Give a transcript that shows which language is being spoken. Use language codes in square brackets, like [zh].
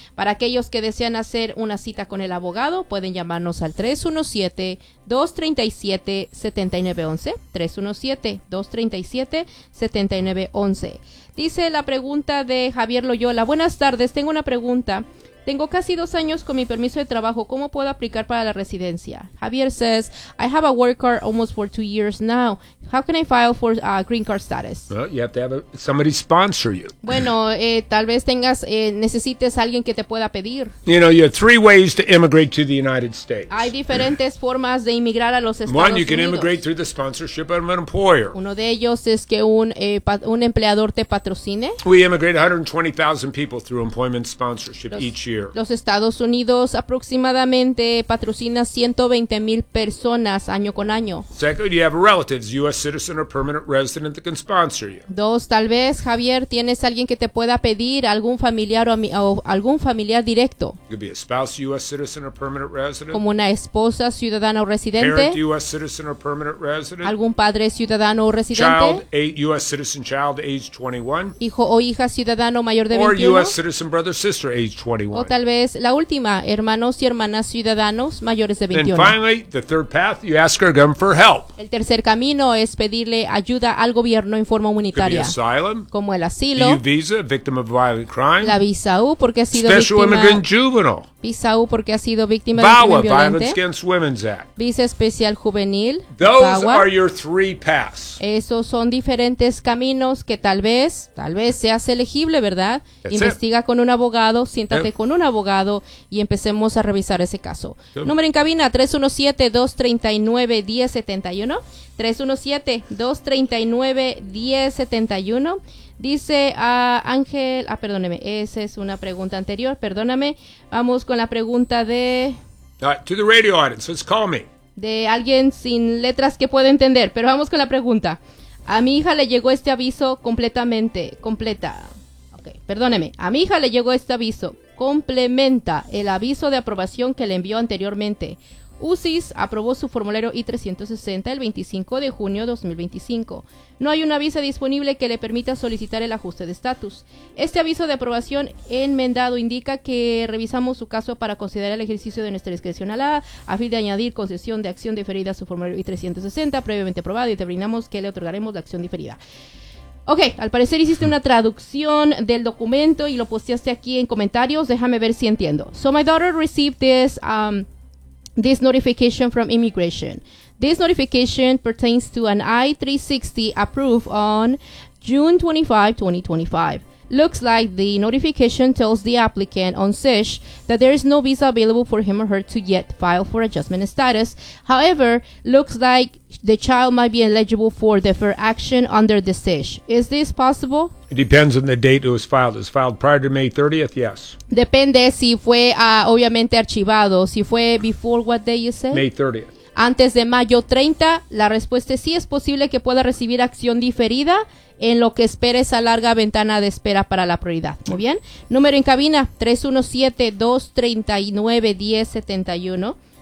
[es] Para aquellos que desean hacer una cita con el abogado, pueden llamarnos al 317-237-7911. 317-237-7911. Dice la pregunta de Javier Loyola. Buenas tardes, tengo una pregunta. Tengo casi 2 años con mi permiso de trabajo. ¿Cómo puedo aplicar para la residencia? [en] Javier says, I have a work card almost for 2 years now. How can I file for a green card status? Well, you have to have somebody sponsor you. [es] Bueno, tal vez necesites a alguien que te pueda pedir. [en] You know, you have 3 ways to immigrate to the United States. [es] Hay diferentes formas de inmigrar a los Estados Unidos. [en] One, you can immigrate through the sponsorship of an employer. [es] Uno de ellos es que un empleador te patrocine. [en] We immigrate 120,000 people through employment sponsorship each year. [es] Los Estados Unidos aproximadamente patrocina 120 mil personas año con año. [en] Second, you have relatives, U.S. citizen or permanent resident that can sponsor you. [es] Dos, tal vez, Javier, tienes alguien que te pueda pedir algún familiar o algún familiar directo. [en] It could be a spouse, U.S. citizen or permanent resident. [es] Como una esposa, ciudadana o residente. [en] Parent, U.S. citizen or permanent resident. [es] Algún padre, ciudadano o residente. [en] Child, U.S. citizen, child, age 21. [es] Hijo o hija, ciudadano mayor de [en] 21. Or U.S. citizen, brother, sister, age 21. [es] O tal vez la última, hermanos y hermanas ciudadanos mayores de 21. [en] And finally, the third path, you ask our government for help. [es] El tercer camino es pedirle ayuda al gobierno en forma humanitaria. [en] Could be asylum, [es] como el asilo. [en] U visa, victim of violent crime. [es] La visa U porque ha sido [en] special [es] víctima. [en] Special immigrant juvenile. [es] Visa U porque ha sido víctima [en] VAWA, [es] de crimen violente. [en] Violence Against Women's Act. [es] Visa especial juvenil. [en] Those [es] VAWA. [en] Are your three paths. [es] Esos son diferentes caminos que tal vez seas elegible, ¿verdad? [en] That's [es] investiga [en] it. [es] Con un abogado, siéntate con un abogado y empecemos a revisar ese caso. Sí. Número en cabina 317-239-1071. 317-239-1071. Dice a Ángel, perdóneme, esa es una pregunta anterior, perdóname. Vamos con la pregunta de... [en] To the radio audience, let's call me. [es] De alguien sin letras que pueda entender, pero vamos con la pregunta. A mi hija le llegó este aviso completamente, completa. Okay, perdóneme. A mi hija le llegó este aviso. Complementa el aviso de aprobación que le envió anteriormente. UCIS aprobó su formulario I-360 el 25 de junio de 2025. No hay una visa disponible que le permita solicitar el ajuste de estatus. Este aviso de aprobación enmendado indica que revisamos su caso para considerar el ejercicio de nuestra discreción a la a fin de añadir concesión de acción diferida a su formulario I-360 previamente aprobado y determinamos que le otorgaremos la acción diferida. Ok, al parecer hiciste una traducción del documento y lo posteaste aquí en comentarios. Déjame ver si entiendo. [en] So my daughter received this... this notification from immigration. This notification pertains to an I-360 approved on June 25, 2025. Looks like the notification tells the applicant on SISH that there is no visa available for him or her to yet file for adjustment status. However, looks like the child might be eligible for deferred action under the SISH. Is this possible? It depends on the date it was filed. It was filed prior to May 30th, yes. [es] Depende si fue, obviamente, archivado. Si fue [en] before what day you said? May 30th. [es] Antes de mayo 30, la respuesta es sí, es posible que pueda recibir acción diferida en lo que espera esa larga ventana de espera para la prioridad. Muy bien. Número en cabina, 317-239-1071.